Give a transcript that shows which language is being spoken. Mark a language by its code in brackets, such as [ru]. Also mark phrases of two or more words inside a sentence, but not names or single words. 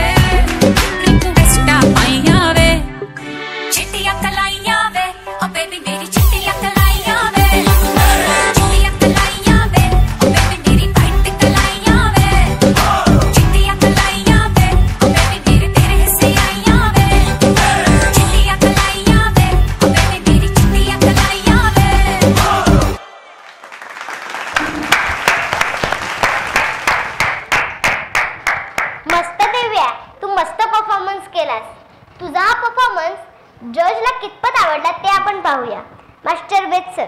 [pa] ਰਿਕੁਐਸਟਾਂ ਪਾਈਆਂ ਵੇ, ਚਿੱਟੀਆਂ ਕਲਾਈਆਂ ਵੇ, ਓ ਬੇਬੀ ਮੇਰੀ ਚਿੱਟੀਆਂ ਕਲਾਈਆਂ ਵੇ. ਚਿੱਟੀਆਂ ਕਲਾਈਆਂ ਵੇ, ਓ ਬੇਬੀ ਮੇਰੀ ਵ੍ਹਾਈਟ ਕਲਾਈਆਂ ਵੇ. ਚਿੱਟੀਆਂ ਕਲਾਈਆਂ ਵੇ, ਓ ਬੇਬੀ ਮੇਰੇ ਤੇਰੇ ਹਿੱਸੇ ਆਈਆਂ ਵੇ. ਚਿੱਟੀਆਂ ਕਲਾਈਆਂ ਵੇ, ਓ ਬੇਬੀ ਮੇਰੀ ਚਿੱਟੀਆਂ ਕਲਾਈਆਂ ਵੇ. [mr] मस्त दिव्या, तू मस्त परफॉर्मन्स केलास. तुझा हा परफॉर्मन्स जजला कितपत आवडला ते आपण पाहूया. मास्टर वेद सर.